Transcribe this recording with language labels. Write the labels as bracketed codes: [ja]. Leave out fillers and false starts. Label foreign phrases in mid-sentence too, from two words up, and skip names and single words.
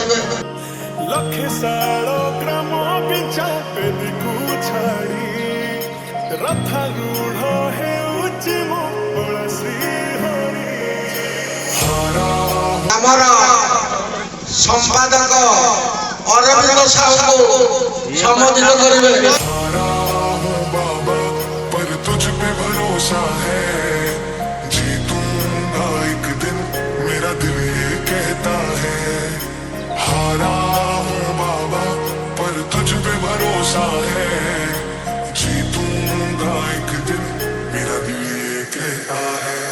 [or] ଲକ୍ଷେ ସାଳ ଗ୍ରାମ ପିଛା ବେଦୀକୁ ଛାଡ଼ି ରଥାରୂଢ଼ ହେଉଛି ମଙ୍ଗଳ ଶ୍ରୀହରି। [hi] ହାରା [or] ଆମର ସମ୍ପାଦକ ଅରବିନ୍ଦ ସାହୁଙ୍କୁ ସମ୍ବୋଧିତ କରିବେ। [hi] हारा हूँ बाबा पर तुझ पे भरोसा है, जीतूंगा एक दिन मेरा दिल ये कहता है। हारा हूँ बाबा पर तुझ पे भरोसा है, जीतूंगा एक दिन मेरा दिल ये कहता है।